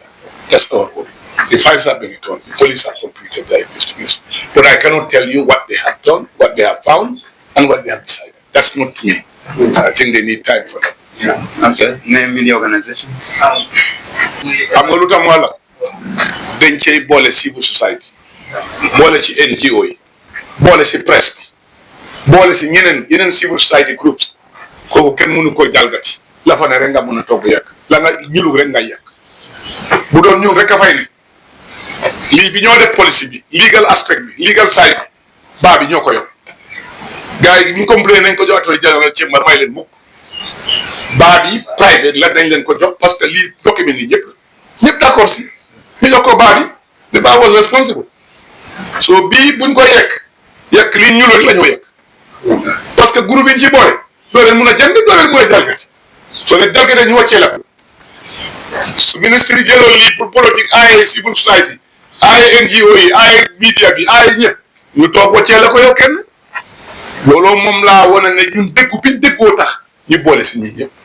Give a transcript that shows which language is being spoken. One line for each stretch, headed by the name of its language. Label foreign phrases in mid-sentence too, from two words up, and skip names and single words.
English: That's our goal. The files have been returned. The police have completed their investigation. But I cannot tell you what they have done, what they have found, and what they have decided. That's not to me. I think they need time for that. Yeah. Okay. Name in the organization. I'm going to tell you,
Wolof: dañ cey boole
English: civil society,
Wolof: boole ci NGO yi, boole ci presse bi, boole ci yeneen
English: civil society groups.
Wolof: Kooku kenn mënu ko jalgati. La fa ne rek nga mën a togg yàq. La nga ñulu rek nga yàq. Bu doon ñun rek a fay ne. Lii bi ñoo def policy bi,
English: legal aspect
Wolof: bi,
English: legal side
Wolof: baa bi ñoo ko yor. Gars yi ñu complain nañ ko jox
English: attorney general
Wolof: ci mar may leen mukk. Baa bi private la dañ leen ko jox
French: parce que
Wolof: lii document yi ñëpp d'accord si. Ñu jox ko baa bi,
English: the baa was responsible.
Wolof: So bii buñ ko yekk lii ñuul rek la ñoo yekk.
French: Parce que
Wolof: groupe yi ci boole doo leen mun a jënd doo leen mun a jalgati. Soo leen jalgatee ñu wàccee la. Su ministre yi jëloon lii
French: pour politique
Wolof: ay
English: civil society
Wolof: ay NGO yi ay media bi ay ñëpp ñu toog wàccee la ko yow kenn looloo moom laa wane ne ñun déggu biñ déggoo tax ñu boole si ñi ñëpp.